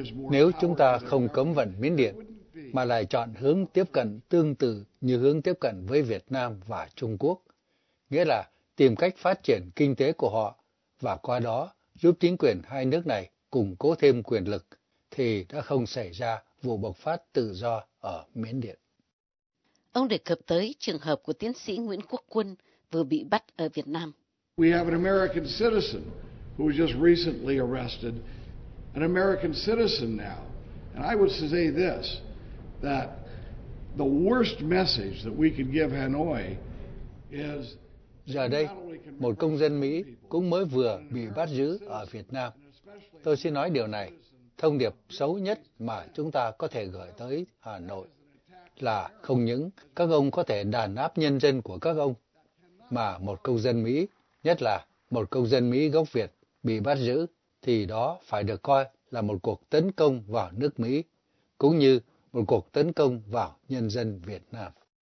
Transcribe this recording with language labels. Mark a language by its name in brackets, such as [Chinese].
[Vietnamese] Nếu chúng ta không cấm vận Miến Điện, mà lại chọn hướng tiếp cận tương tự như hướng tiếp cận với Việt Nam và Trung Quốc, nghĩa là tìm cách phát triển kinh tế của họ và qua đó giúp chính quyền hai nước này củng cố thêm quyền lực, thì đã không xảy ra vụ bộc phát tự do ở Miến Điện. Ông đề cập tới trường hợp của tiến sĩ Nguyễn Quốc Quân vừa bị bắt ở Việt Nam. [English] We have an American citizen who was just recently arrested, an American citizen now. And I would say this, that the worst message that we can give Hanoi is... [Vietnamese] Giờ đây, một công dân Mỹ cũng mới vừa bị bắt giữ ở Việt Nam. Tôi xin nói điều này, thông điệp xấu nhất mà chúng ta có thể gửi tới Hà Nội là không những các ông có thể đàn áp nhân dân của các ông, mà một công dân Mỹ, nhất là một công dân Mỹ gốc Việt bị bắt giữ, thì đó phải được coi là một cuộc tấn công vào nước Mỹ, cũng như một cuộc tấn công vào nhân dân Việt Nam.